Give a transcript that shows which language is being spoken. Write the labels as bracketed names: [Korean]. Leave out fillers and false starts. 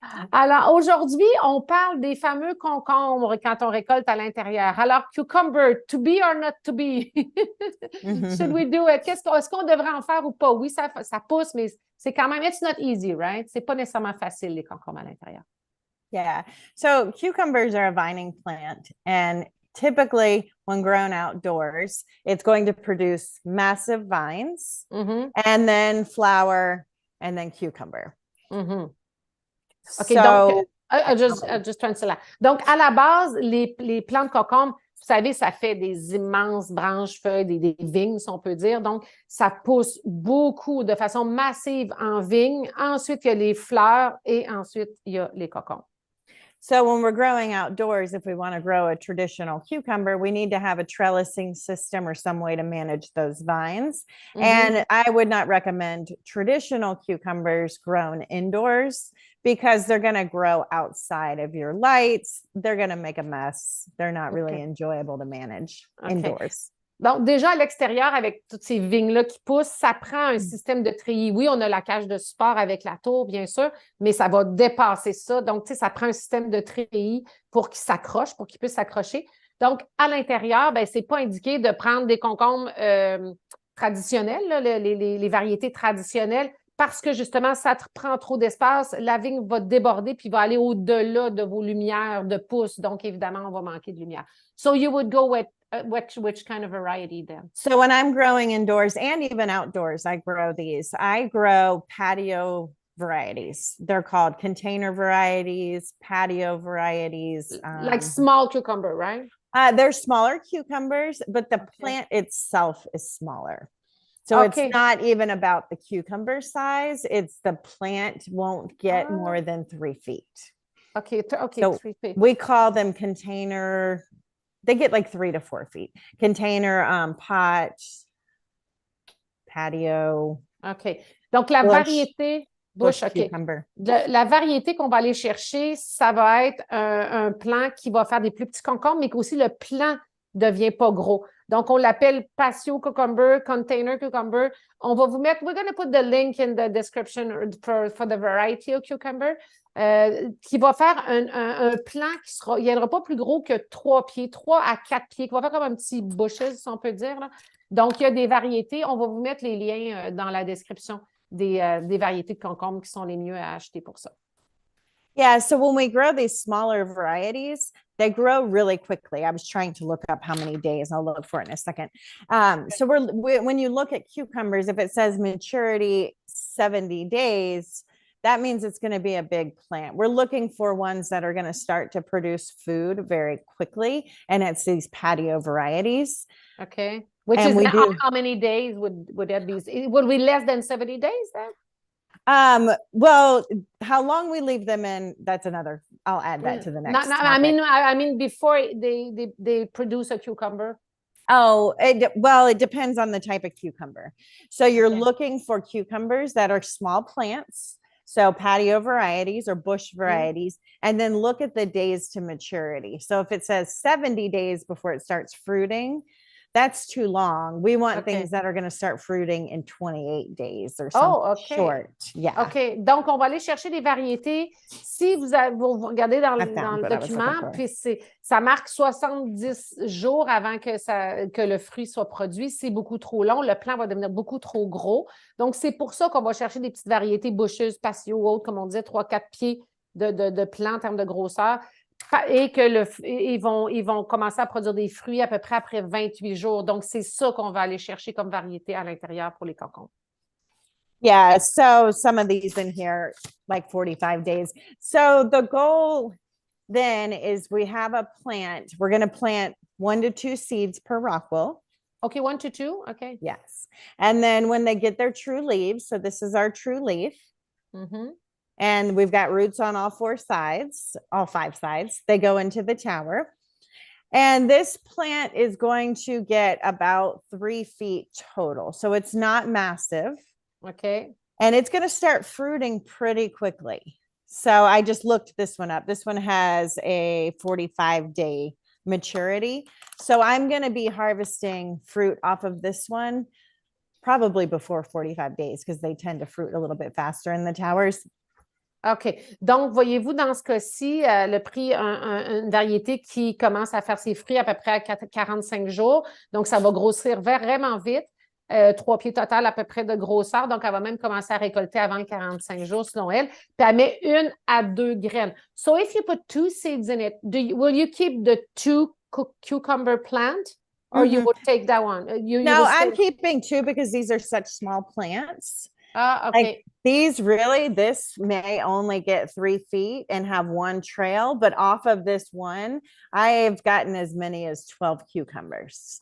[French] Alors aujourd'hui, on parle des fameux concombres quand on récolte à l'intérieur. [English] Alors, cucumber, to be or not to be? Should we do it? [French] Est-ce qu'on devrait en faire ou pas? Oui, ça pousse, mais c'est quand même, [English] it's not easy, right? [French] C'est pas nécessairement facile, les concombres à l'intérieur. [English] Yeah. So cucumbers are a vining plant, and typically when grown outdoors, it's going to produce massive vines and then flower and then cucumber. [French] OK, donc, [English] just translate [French] là. Donc, à la base, les plantes concombres, vous savez, ça fait des immenses branches, feuilles, des vignes, si on peut dire. Donc, ça pousse beaucoup, de façon massive en vignes. Ensuite, il y a les fleurs et ensuite, il y a les concombres. So when we're growing outdoors, if we want to grow a traditional cucumber, we need to have a trellising system or some way to manage those vines. And I would not recommend traditional cucumbers grown indoors because they're going to grow outside of your lights. They're going to make a mess. They're not really enjoyable to manage indoors. Donc, déjà, à l'extérieur, avec toutes ces vignes-là qui poussent, ça prend un système de treillis. Oui, on a la cage de support avec la tour, bien sûr, mais ça va dépasser ça. Donc, tu sais, ça prend un système de treillis pour qu'il s'accroche, pour qu'il puisse s'accrocher. Donc, à l'intérieur, ben, c'est pas indiqué de prendre des concombres traditionnels, là, les variétés traditionnelles, parce que, justement, ça prend trop d'espace. La vigne va déborder puis va aller au-delà de vos lumières de pouce. Donc, évidemment, on va manquer de lumière. [English] So, you would go with which kind of variety then? So when I'm growing indoors and even outdoors, I grow these. I grow patio varieties. They're called container varieties, patio varieties. Like small cucumber, right? They're smaller cucumbers, but the plant itself is smaller. So it's not even about the cucumber size. It's the plant won't get more than 3 feet. So 3 feet. We call them container. They get like 3 to 4 feet. Container, pot, patio. [French] OK. Donc, la variété... [English] Bush cucumber. [French] La variété qu'on va aller chercher, ça va être un plant qui va faire des plus petits concombres, mais qu'aussi le plant ne devient pas gros. Donc, on l'appelle [English] patio cucumber, container cucumber. [French] On va vous mettre... [English] We're going to put the link in the description for the variety of cucumber. [French] Qui va faire un plant qui ne viendra pas plus gros que 3 pieds, 3 à 4 pieds, qui va faire comme un petit bushes, si on peut dire. Là. Donc, il y a des variétés. On va vous mettre les liens dans la description des variétés de concombres qui sont les mieux à acheter pour ça. [English] Yeah, so when we grow these smaller varieties, they grow really quickly. I was trying to look up how many days. I'll look for it in a second. So when you look at cucumbers, if it says maturity 70 days, that means it's going to be a big plant. We're looking for ones that are going to start to produce food very quickly. And it's these patio varieties. Okay. Which and is how many days would that be? Would we less than 70 days then? Well, how long we leave them in, that's another, I'll add that to the next. I mean, before they produce a cucumber. Oh, it depends on the type of cucumber. So you're looking for cucumbers that are small plants. So patio varieties or bush varieties, and then look at the days to maturity. So if it says 70 days before it starts fruiting, that's too long. We want things that are going to start fruiting in 28 days or something short. Yeah. OK. [French] Donc, on va aller chercher des variétés. Si vous regardez dans le document, puis ça marque 70 jours avant que le fruit soit produit. C'est beaucoup trop long. Le plant va devenir beaucoup trop gros. Donc, c'est pour ça qu'on va chercher des petites variétés boucheuses, patio ou autres, comme on disait, 3-4 pieds de plant en termes de grosseur. Et ils vont commencer à produire des fruits à peu près après 28 jours. Donc, c'est ça qu'on va aller chercher comme variété à l'intérieur pour les concombres. [English] Yeah, so some of these in here, like 45 days. So the goal then is we have a plant. We're going to plant 1 to 2 seeds per rockwool. Okay, 1 to 2. Okay. Yes. And then when they get their true leaves, so this is our true leaf. And we've got roots on all 4 sides, all 5 sides. They go into the tower. And this plant is going to get about 3 feet total. So it's not massive. Okay. And it's going to start fruiting pretty quickly. So I just looked this one up. This one has a 45-day maturity. So I'm going to be harvesting fruit off of this one probably before 45 days because they tend to fruit a little bit faster in the towers. OK. [French] Donc, voyez-vous, dans ce cas-ci, le prix, une variété qui commence à faire ses fruits à peu près à 45 jours. Donc, ça va grossir vraiment vite. 3 pieds total à peu près de grosseur. Donc, elle va même commencer à récolter avant les 45 jours, selon elle. Puis, elle met 1 à 2 graines. [English] So, if you put 2 seeds in it, will you keep the 2 cucumber plant? Or you would take that one? No, I'm keeping 2 because these are such small plants. Okay. Like these really, this may only get 3 feet and have 1 trail, but off of this one, I've gotten as many as 12 cucumbers.